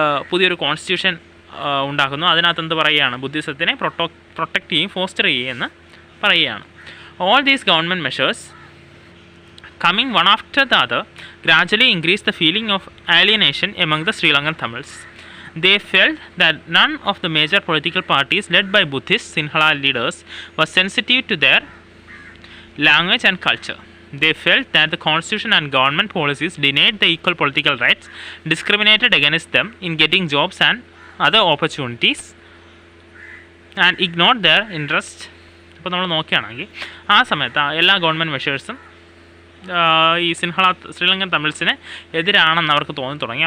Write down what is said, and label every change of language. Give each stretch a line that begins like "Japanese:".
Malayalam: പുതിയൊരു കോൺസ്റ്റിറ്റ്യൂഷൻ ഉണ്ടാക്കുന്നു. അതിനകത്ത് എന്ത് പറയുകയാണ്, ബുദ്ധിസത്തിനെ പ്രൊട്ടക്റ്റ് ചെയ്യും, ഫോസ്റ്റർ ചെയ്യുമെന്ന് പറയുകയാണ്.
English: All these government measures, coming one after the other, gradually increased the feeling of alienation among the Sri Lankan Tamils. They felt that none of the major political parties led by Buddhist Sinhala leaders was sensitive to their language and culture. They felt that the constitution and government policies denied the equal political rights, discriminated against them in getting jobs and other opportunities, and ignored their interests.
Malayalam: ഇപ്പോൾ നമ്മൾ നോക്കുകയാണെങ്കിൽ ആ സമയത്ത് എല്ലാ government മെഷേഴ്സും ഈ ശ്രീലങ്കൻ തമിഴ്സിന് എതിരാണെന്ന് അവർക്ക് തോന്നി തുടങ്ങി.